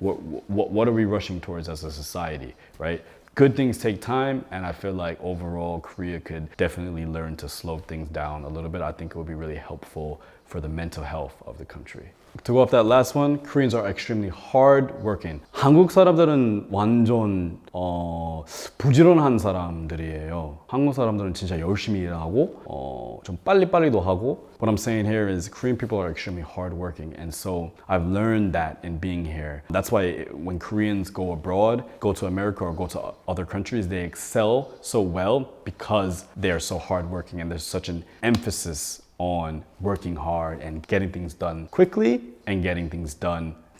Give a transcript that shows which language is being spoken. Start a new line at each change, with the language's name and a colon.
English: What are we rushing towards as a society, right? Good things take time, and I feel like overall Korea could definitely learn to slow things down a little bit. I think it would be really helpful for the mental health of the country. To go off that last one, Koreans are extremely hard working.
Korean: 한국 사람들은 완전 부지런한 사람들이에요. 한국 사람들은 진짜 열심히 일하고 좀 빨리빨리도 하고.
English: What I'm saying here is Korean people are extremely hard working, and so I've learned that in being here. That's why when Koreans go abroad, go to America or go to other countries, they excel so well because they are so hard working, and there's such an emphasis on working hard and getting things done quickly and getting things done.